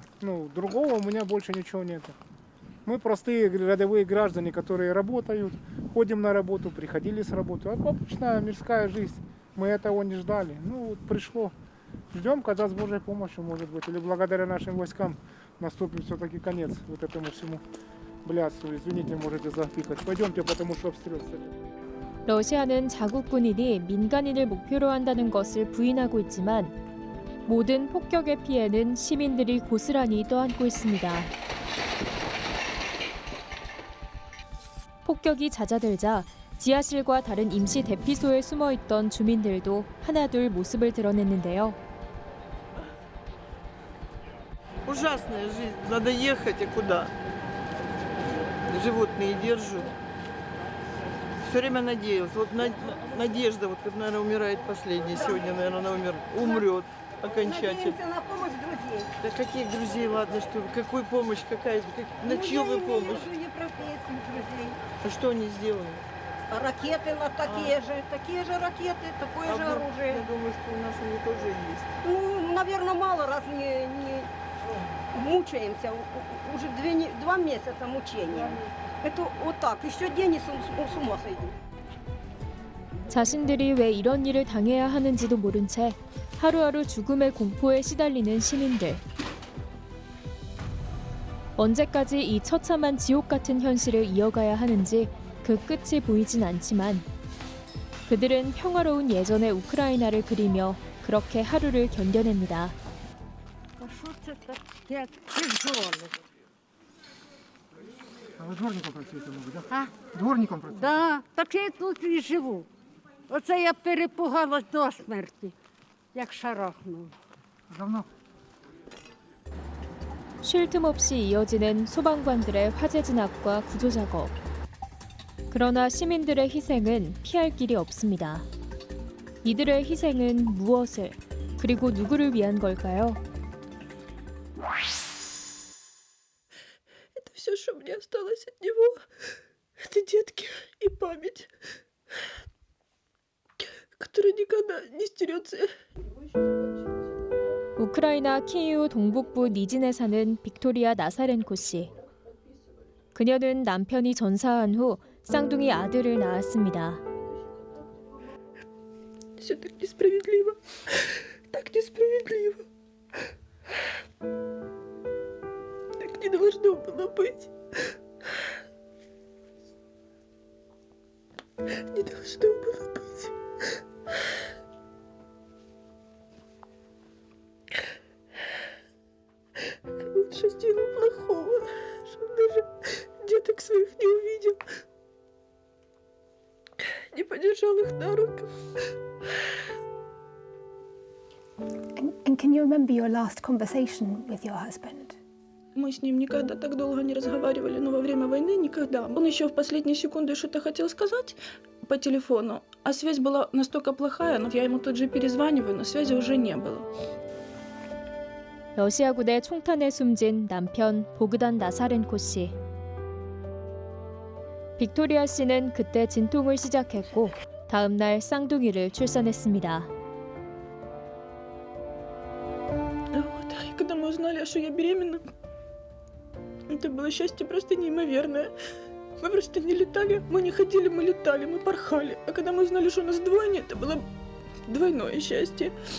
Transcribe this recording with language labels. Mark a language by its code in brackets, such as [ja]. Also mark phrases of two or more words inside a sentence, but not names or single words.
[ru] Ну, другого у меня больше ничего нет. Мы простые рядовые граждане, которые работают, ходим на работу, приходили с работы. Обычная мирская жизнь. Мы этого не ждали. Ну, вот пришло. Ждем, когда с Божьей помощью, может быть, или благодаря нашим войскам наступит все-таки конец вот этому всему блядству. Извините, можете запикать. Пойдемте, потому что обстрел. [ko] 러시아는 자국 군인이 민간인을 목표로 한다는 것을 부인하고 있지만 모든 폭격의 피해는 시민들이 고스란히 떠안고 있습니다. 폭격이 잦아들자 지하실과 다른 임시 대피소에 숨어있던 주민들도 하나둘 모습을 드러냈는데요. [ru] Ужасная жизнь. Надо ехать, а куда? Животные держу. Все время надеялась. Вот надежда, вот как, наверное, умирает последняя. Сегодня, наверное, она умрет окончательно. Надеемся на помощь друзей. Да каких друзей, ладно, что вы? Какой помощь, какая? На чью вы помощь? Европейских друзей. А что они сделали? А ракеты на такие же ракеты, такое же оружие. Я думаю, что у нас они тоже есть. Ну, наверное, мало раз не мучаемся. Уже 2 месяца мучения. Это вот так. Еще день и с ума сойду. [ko] 자신들이 왜 이런 일을 당해야 하는지도 모른 채 하루하루 죽음의 공포에 시달리는 시민들. 언제까지 이 처참한 지옥 같은 현실을 이어가야 하는지 그 끝이 보이진 않지만 그들은 평화로운 예전의 우크라이나를 그리며 그렇게 하루를 견뎌냅니다. [uk] А ви дворником працюєте, мабуть, так? А? Дворником працюєте? Да, так я тут і живу. Оце я перепугалась до смерті, як шарахнула. Давно? [ko] 쉴 틈 없이 이어지는 소방관들의 화재 진압과 구조 작업. 그러나 시민들의 희생은 피할 길이 없습니다. 이들의 희생은 무엇을, 그리고 누구를 위한 걸까요? [ru] Это все, что мне осталось от него. Это детки и память, которая никогда не стерется. [ko] 우크라이나 키이우 동북부 니진에 사는 빅토리아 나사렌코 씨. 그녀는 남편이 전사한 후 쌍둥이 아들을 낳았습니다. [ru] Все так несправедливо. Так несправедливо. Так не должно было быть. Не должно было быть. Кому он что сделал плохого, что он даже деток своих не увидел, не подержал их на руках. [en] And can you remember your last conversation with your husband? [ru] Мы с ним никогда так долго не разговаривали, но во время войны никогда. Он еще в последние секунды что-то хотел сказать по телефону, а связь была настолько плохая, но я ему тут же перезваниваю, но связи уже не было. [ko] 러시아군의 총탄에 숨진 남편 보그단 나사렌코 씨. 빅토리아 씨는 그때 진통을 시작했고 다음 날 쌍둥이를 출산했습니다. [ru] Вот. И когда мы узнали, что я беременна, это было счастье просто неимоверное. Мы просто не летали, мы не ходили, мы летали, мы порхали. А когда мы узнали, что у нас двойня, это было двойное счастье.